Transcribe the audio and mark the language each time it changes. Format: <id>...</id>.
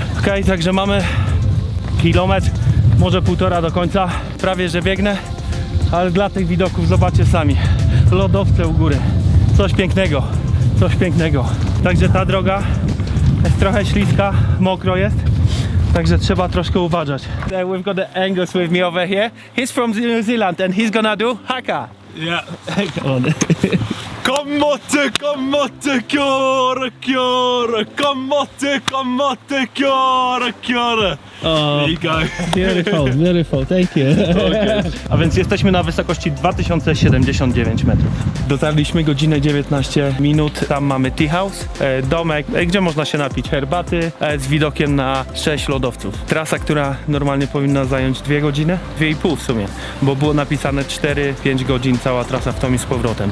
<pl>Ok, także mamy kilometr, może 1,5 do końca. Prawie że biegnę, ale dla tych widoków zobaczcie sami. Lodowce u góry. Coś pięknego, coś pięknego. Także ta droga jest trochę śliska, mokro jest. Także trzeba troszkę uważać.</pl> <en>We've got the Angus with me over here. He's from New Zealand and he's gonna do haka. Yeah. Come on. Komoty, kiora, kiora. Komoty, kiora. Oh, There you go. beautiful, beautiful, thank you.</en> <pl>A więc jesteśmy na wysokości 2079 metrów. Dotarliśmy godzinę 19 minut, tam mamy tea house, domek, gdzie można się napić herbaty z widokiem na 6 lodowców. Trasa, która normalnie powinna zająć 2 godziny, 2,5 w sumie, bo było napisane 4-5 godzin cała trasa w tom i z powrotem.</pl>